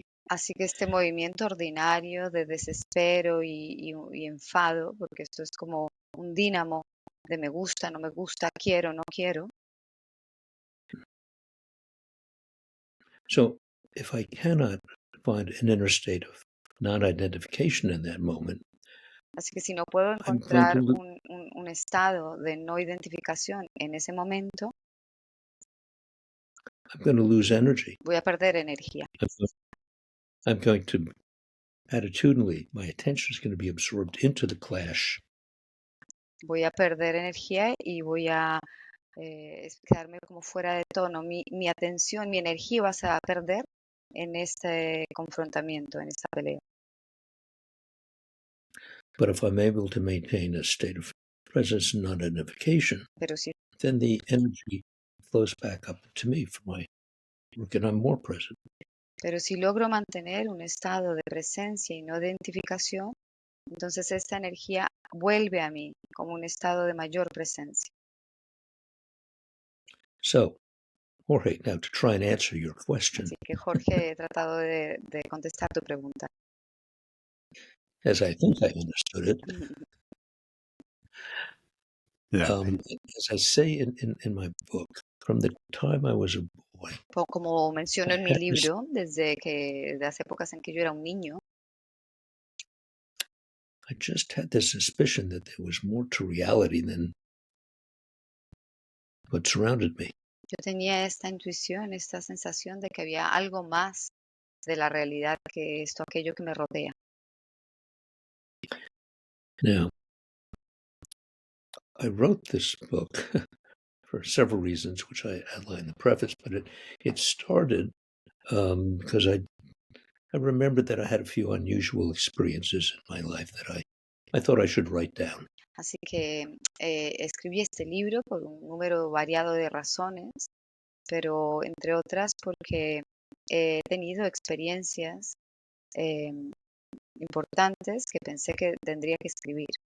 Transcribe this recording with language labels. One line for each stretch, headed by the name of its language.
Spanish: Así que este movimiento ordinario de desespero y enfado, porque esto es como un dínamo de me gusta, no me gusta, quiero, no quiero.
English: So if I cannot find an inner state of non-identification in that moment,
Spanish: así que si no puedo encontrar un estado de no identificación en ese momento,
English: I'm going to lose energy.
Spanish: voy a perder energía.
English: I'm going to, attitudinally, my attention is going to be absorbed into the clash.
Spanish: Voy a perder energía y voy a quedarme como fuera de tono. Mi atención, mi energía va a perder en este confrontamiento, en esta pelea.
English: But if I'm able to maintain a state of presence and non-identification,
Spanish: Pero si,
English: then the energy flows back up to me for my work and I'm more present.
Spanish: pero si logro mantener un estado de presencia y no de identificación, entonces esta energía vuelve a mí como un estado de mayor presencia.
English: So, Jorge, now to try and answer your question,
Spanish: Así que Jorge, he tratado de contestar tu pregunta.
English: as I think I understood it, Yeah. as I say in my book, from the time I was a boy,
Spanish: Como menciono en mi
English: had this-
Spanish: libro, desde hace épocas en que yo era un niño,
English: I just had this suspicion that there was more to reality than what surrounded me.
Spanish: yo tenía esta intuición, esta sensación de que había algo más de la realidad que esto, aquello que me rodea.
English: Now, I wrote this book for several reasons, which I outline in the preface, but it started because I remembered that I had a few unusual experiences in my life that I thought I should write down.
Spanish: Así que escribí este libro por un número variado de razones, pero entre otras porque he tenido experiencias importantes que pensé que tendría que escribir.